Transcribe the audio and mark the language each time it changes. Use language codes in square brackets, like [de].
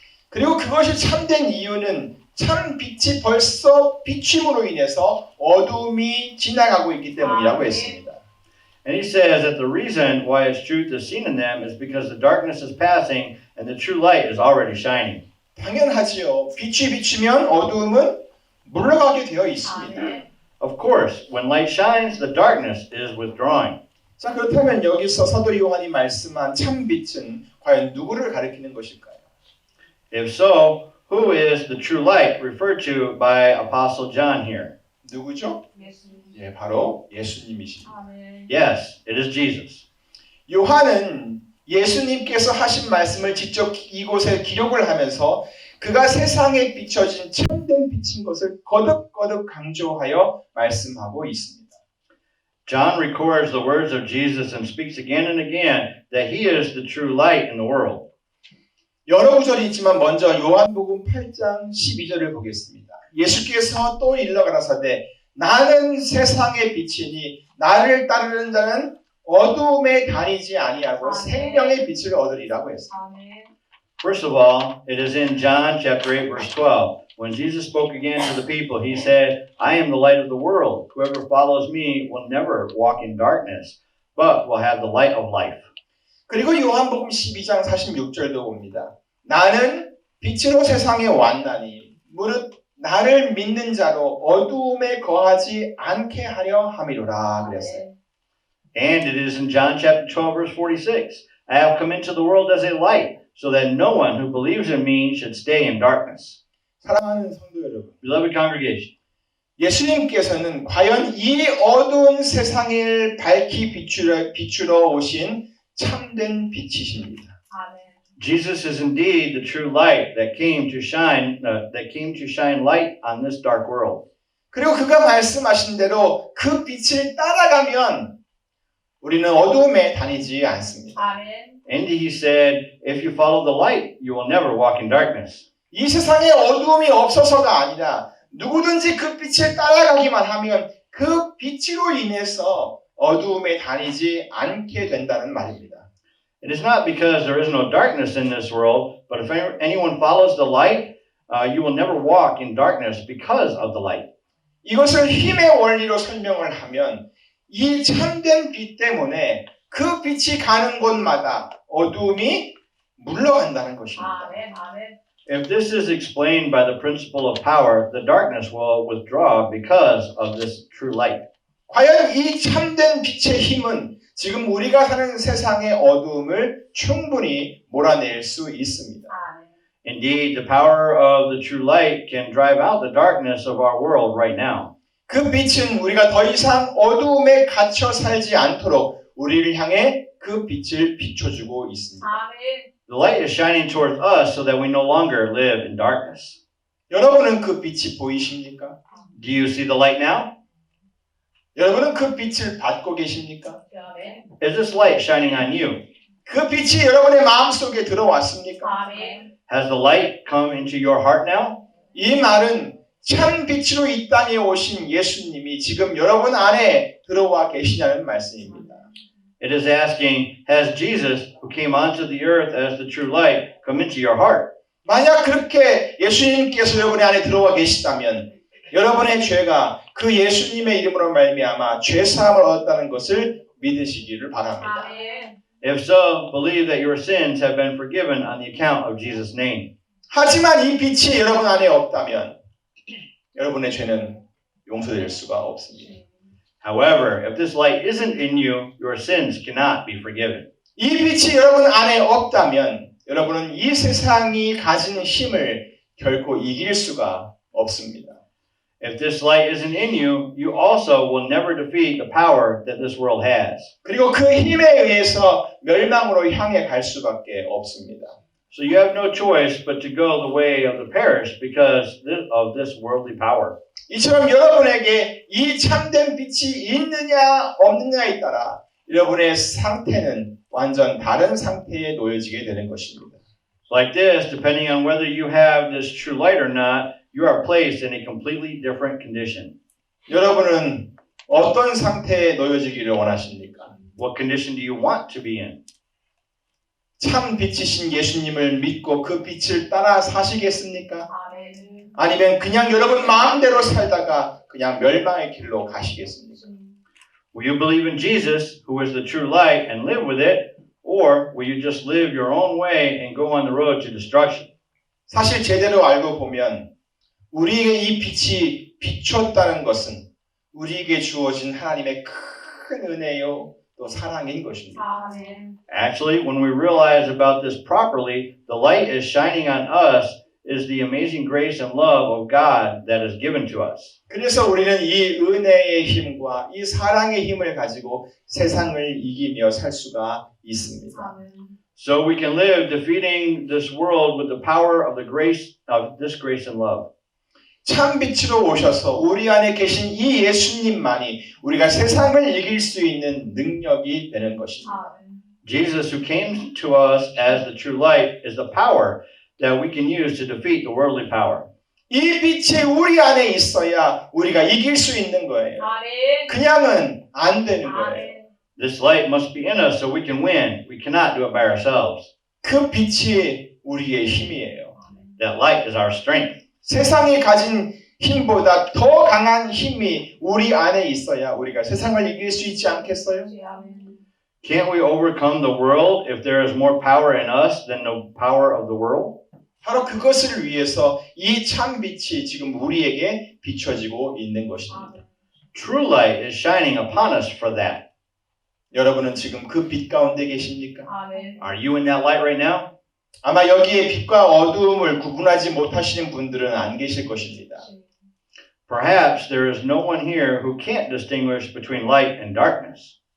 [ko] 그리고 그것이 참된 이유는 참 빛이 벌써 비춤으로 인해서 어둠이 지나가고 있기 때문이라고 했습니다. [en] And he says that the reason why its truth is seen in them is because the darkness is passing and the true light is already shining. [ko] 당연하지요. 빛이 비추면 어둠은 물러가게 되어 있습니다. [en] Of course, when light shines, the darkness is withdrawing. [ko] 자, 그렇다면 여기서 사도 요한이 말씀한 참 빛은 과연 누구를 가리키는 것일까요? [en] If so, who is the true light referred to by Apostle John here? [ko] 누구죠? 예, 바로 예수님이십니다. [en] Yes, it is Jesus. [ko] 요한은 예수님께서 하신 말씀을 직접 이곳에 기록을 하면서 그가 세상에 비춰진 참된 빛인 것을 거듭거듭 강조하여 말씀하고 있습니다. [en] John records the words of Jesus and speaks again and again that he is the true light in the world. [ko] 여러 구절이 있지만 먼저 요한복음 8장 12절을 보겠습니다. 예수께서 또 일러 가라사대 나는 세상의 빛이니 나를 따르는 자는 어두움에 다니지 아니하고 생명의 빛을 얻으리라고 했습니다. [en] First of all, it is in John chapter 8 verse 12. When Jesus spoke again to the people, he said, I am the light of the world. Whoever follows me will never walk in darkness, but will have the light of life. [ko] 그리고 요한복음 12장 46절도 봅니다. 나는 빛으로 세상에 왔나니 무릇 나를 믿는 자로 어두움에 거하지 않게 하려 함이로라 그랬어요. [en] And it is in John chapter 12 verse 46. I have come into the world as a light, so that no one who believes in me should stay in darkness. [ko] 사랑하는 성도 여러분, [en] Beloved congregation, [ko] 예수님께서는 과연 이 어두운 세상을 밝히 비추러 오신 참된 빛이십니다. [en] Jesus is indeed the true light that came to shine light on this dark world. [ko] 그리고 그가 말씀하신 대로 그 빛을 따라가면 우리는 어두움에 다니지 않습니다. [en] And he said, if you follow the light, you will never walk in darkness. [ko] 이 세상에 어두움이 없어서가 아니라 누구든지 그 빛에 따라가기만 하면 그 빛으로 인해서 어두움에 다니지 않게 된다는 말입니다. [en] It is not because there is no darkness in this world, but if anyone follows the light, you will never walk in darkness because of the light. [ko] 이것을 힘의 원리로 설명을 하면 이 참된 빛 때문에 그 빛이 가는 곳마다 어두움이 물러간다는 것입니다. 아멘, 아멘. [en] If this is explained by the principle of power, the darkness will withdraw because of this true light. [ko] 과연 이 참된 빛의 힘은 지금 우리가 사는 세상의 어두움을 충분히 몰아낼 수 있습니다. 아멘. [en] Indeed, the power of the true light can drive out the darkness of our world right now. [ko] 그 빛은 우리가 더 이상 어두움에 갇혀 살지 않도록 우리를 향해 그 빛을 비춰주고 있습니다. 아멘. [en] The light is shining towards us so that we no longer live in darkness. [ko] 여러분은 그 빛이 보이십니까? [en] Do you see the light now? [ko] 여러분은 그 빛을 받고 계십니까? 아멘. [en] Is this light shining on you? [ko] 그 빛이 여러분의 마음속에 들어왔습니까? 아멘. [en] Has the light come into your heart now? [ko] 이 말은 참 빛으로 이 땅에 오신 예수님이 지금 여러분 안에 들어와 계시냐는 말씀입니다. [en] It is asking, has Jesus, who came onto the earth as the true light, come into your heart? [ko] 만약 그렇게 예수님께서 여러분의 안에 들어와 계시다면 여러분의 죄가 그 예수님의 이름으로 말미암아 죄 사함을 얻었다는 것을 믿으시기를 바랍니다. 아멘. [en] If so, believe that your sins have been forgiven on the account of Jesus' name. [ko] 하지만 이 빛이 여러분 안에 없다면 여러분의 죄는 용서될 수가 없습니다. [en] However, if this light isn't in you, your sins cannot be forgiven. [ko] 이 빛이 여러분 안에 없다면 여러분은 이 세상이 가진 힘을 결코 이길 수가 없습니다. [en] If this light isn't in you, you also will never defeat the power that this world has. [ko] 그리고 그 힘에 의해서 멸망으로 향해 갈 수밖에 없습니다. [en] So you have no choice but to go the way of the perish because of this worldly power. [ko] 이처럼 여러분에게 이 참된 빛이 있느냐 없느냐에 따라 여러분의 상태는 완전 다른 상태에 놓여지게 되는 것입니다. [en] Like this, depending on whether you have this true light or not, you are placed in a completely different condition. [ko] 여러분은 어떤 상태에 놓여지기를 원하십니까? [en] What condition do you want to be in? [ko] 참 빛이신 예수님을 믿고 그 빛을 따라 사시겠습니까? 아멘. 아니면 그냥 여러분 마음대로 살다가 그냥 멸망의 길로 가시겠습니까? [en] Will you believe in Jesus, who is the true light, and live with it? Or will you just live your own way and go on the road to destruction? [ko] 사실 제대로 알고 보면 우리에게 이 빛이 비췄다는 것은 우리에게 주어진 하나님의 큰 은혜요 또 사랑인 것입니다. 아멘. [en] Actually, when we realize about this properly, the light is shining on us is the amazing grace and love of God that is given to us. [ko] 그래서 우리는 이 은혜의 힘과 이 사랑의 힘을 가지고 세상을 이기며 살 수가 있습니다. 아멘. [en] So we can live defeating this world with the power of the grace of this grace and love. [ko] 참 빛으로 오셔서 우리 안에 계신 이 예수님만이 우리가 세상을 이길 수 있는 능력이 되는 것입니다. 아멘. [en] Jesus, who came to us as the true light, is the power that we can use to defeat the worldly power. [ko] 이 빛이 우리 안에 있어야 우리가 이길 수 있는 거예요. 아멘. 그냥은 안 되는 거예요. 아멘. [en] This light must be in us so we can win. We cannot do it by ourselves. [ko] 그 빛이 우리의 힘이에요. [en] That light is our strength. [ko] 세상이 가진 힘보다 더 강한 힘이 우리 안에 있어야 우리가 세상을 이길 수 있지 않겠어요? 아멘. [en] Can't we overcome the world if there is more power in us than the power of the world? [ko] 바로 그것을 위해서 이 참 빛이 지금 우리에게 비춰지고 있는 것입니다. [en] True light is shining upon us for that. [ko] 여러분은 지금 그 빛 가운데 계십니까? 아멘. [en] Are you in that light right now? [ko] 아마 여기에 빛과 어두움을 구분하지 못하시는 분들은 안 계실 것입니다. [en] Perhaps there is no one here who can't distinguish between light and darkness.